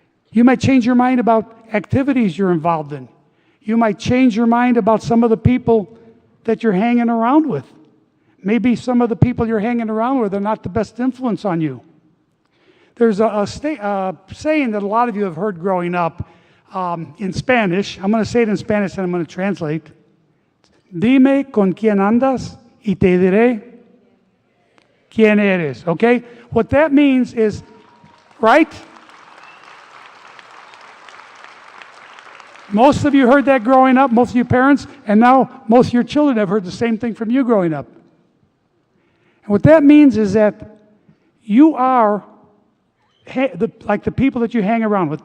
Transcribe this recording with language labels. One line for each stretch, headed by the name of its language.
English: You might change your mind about activities you're involved in. You might change your mind about some of the people that you're hanging around with. Maybe some of the people you're hanging around with are not the best influence on you. There's a saying that a lot of you have heard growing up in Spanish. I'm going to say it in Spanish and I'm going to translate.
Spanish: Dime con quién andas y te diré quién eres.
English: Okay? What that means is, right? Most of you heard that growing up, most of your parents, and now most of your children have heard the same thing from you growing up. And what that means is that you are like the people that you hang around with.